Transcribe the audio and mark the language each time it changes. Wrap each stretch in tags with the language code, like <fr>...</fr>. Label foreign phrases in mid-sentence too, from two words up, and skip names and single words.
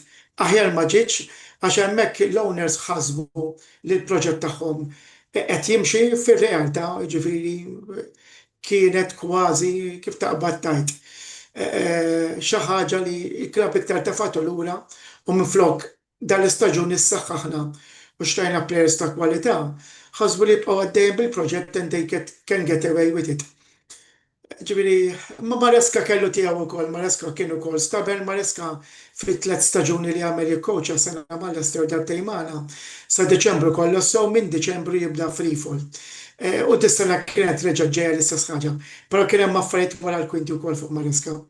<mt>Aħjar ma ġietx għax hemmhekk l-owners ħasbu li l-proġett tagħhom qed jimxi fir-realtà, ġifieri kienet kważi kif taqbad tajt. Xi ħaġa li l-klabb iktar tafatu lura u minflok dan l-istaġun issaħħaħna u xtajna players ta' kwalità, ħasbu li jibqgħu għaddejjin bil-proġett</mt> <en>and they can get away with it.</en> <mt>Ġifieri, ma Maresca kellu tiegħu wkoll, Maresca kien ukoll stabel, Maresca fit-tliet staġuni li għamel il-coach sena mal-Leicester darbtejn magħna sa Deċembru kollu sew minn Deċembru jibda</mt> <en>free fall.</en> <mt>U dis-sena kienet reġa' ġejja l-istess ħaġa, però kien hemm affarijiet wara l-kwinti wkoll fuq Maresca.</mt>